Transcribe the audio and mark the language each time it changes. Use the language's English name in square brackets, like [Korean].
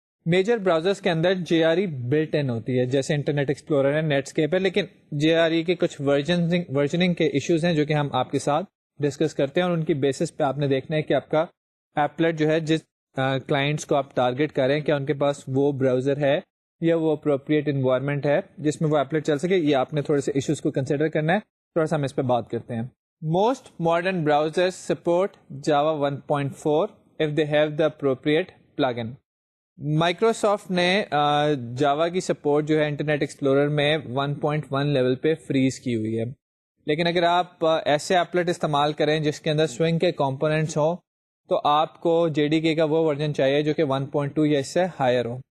[Urdu] Major browsers کے اندر JRE built in ہوتی ہے، جیسے انٹرنیٹ ایکسپلورر ہے، نیٹسکیپ ہے، لیکن JRE کے کچھ ورژننگ کے ایشوز ہیں جو کہ ہم آپ کے ساتھ ڈسکس کرتے ہیں، اور ان کی بیسس پہ آپ نے دیکھنا ہے کہ آپ کا ایپلیٹ جو ہے جس کلائنٹس کو آپ ٹارگیٹ کریں کیا ان کے پاس وہ براؤزر ہے یا وہ اپروپریٹ انوائرمنٹ ہے جس میں وہ ایپلیٹ چل سکے. یہ آپ نے تھوڑے سے ایشوز کو کنسیڈر کرنا ہے. تھوڑا سا ہم اس پہ بات کرتے ہیں. [English] Most modern browser support Java 1.4 if they have the appropriate plugin. [Urdu] Microsoft نے جاوا کی سپورٹ جو ہے انٹرنیٹ ایکسپلورر میں 1.1 لیول پہ فریز کی ہوئی ہے، لیکن اگر آپ ایسے ایپلیٹ استعمال کریں جس کے اندر سوئنگ کے کمپوننٹس ہوں تو آپ کو JDK کا وہ ورژن چاہیے جو کہ 1.2 یا اس سے ہائر ہو.